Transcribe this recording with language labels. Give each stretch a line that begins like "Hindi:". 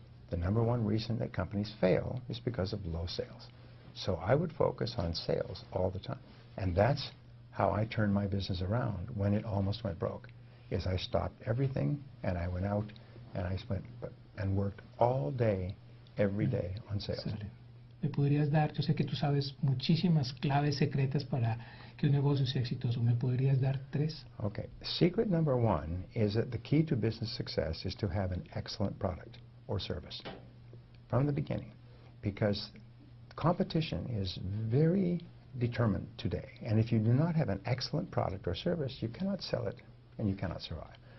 English: The number one reason that companies fail is because of low sales. So I would focus on sales all the time. And that's how I turned my business around when it almost went broke, is I stopped everything and I went out and I went and worked all day, every day on sales.
Spanish: ¿Me podrías dar, yo sé que tú sabes muchísimas claves secretas para que un negocio sea exitoso, ¿me podrías dar 3? Okay.
English: Secret number 1 is that the key to business success is to have an excellent product or service from the beginning, because competition is very determined today, and if you do not have an excellent product or service, you cannot sell it and you cannot survive.